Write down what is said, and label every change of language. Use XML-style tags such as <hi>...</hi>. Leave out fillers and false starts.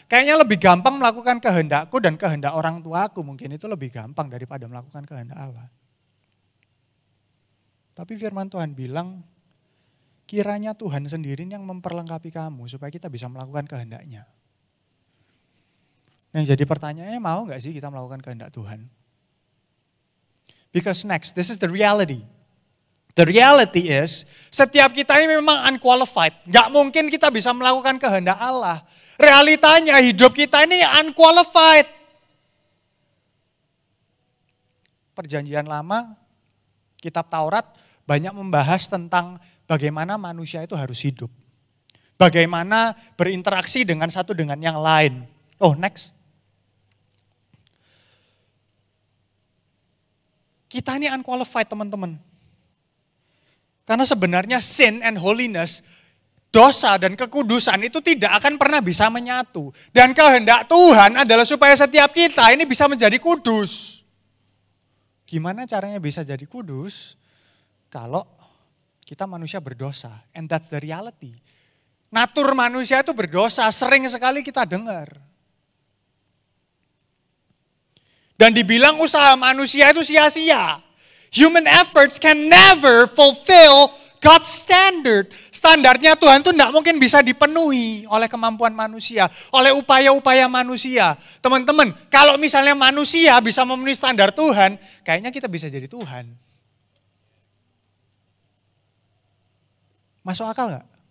<id>Kayaknya lebih gampang melakukan kehendakku dan kehendak orang tuaku, mungkin itu lebih gampang daripada melakukan kehendak Allah. Tapi firman Tuhan bilang, kiranya Tuhan sendiri yang memperlengkapi kamu supaya kita bisa melakukan kehendaknya. Yang jadi pertanyaannya, mau gak sih kita melakukan kehendak Tuhan?</id> <en>Because next, this is the reality. The reality is,</en> <id>setiap kita ini memang unqualified. Gak mungkin kita bisa melakukan kehendak Allah. Realitanya hidup kita ini unqualified. Perjanjian lama, kitab Taurat banyak membahas tentang bagaimana manusia itu harus hidup. Bagaimana berinteraksi dengan satu dengan yang lain. Oh, next. Kita ini unqualified, teman-teman. Karena sebenarnya</id> <en>sin and holiness,</en> <id>dosa dan kekudusan itu tidak akan pernah bisa menyatu. Dan kehendak Tuhan adalah supaya setiap kita ini bisa menjadi kudus. Gimana caranya bisa jadi kudus? Kalau kita manusia berdosa.</id> <en>And that's the reality.</en> <id>Natur manusia itu berdosa, sering sekali kita dengar. Dan dibilang usaha manusia itu sia-sia.</id> <en>Human efforts can never fulfill God's standard.</en> <id>Standarnya Tuhan itu tidak mungkin bisa dipenuhi oleh kemampuan manusia, oleh upaya-upaya manusia. Teman-teman, kalau misalnya manusia bisa memenuhi standar Tuhan, kayaknya kita bisa jadi Tuhan. Masuk akal gak?</id>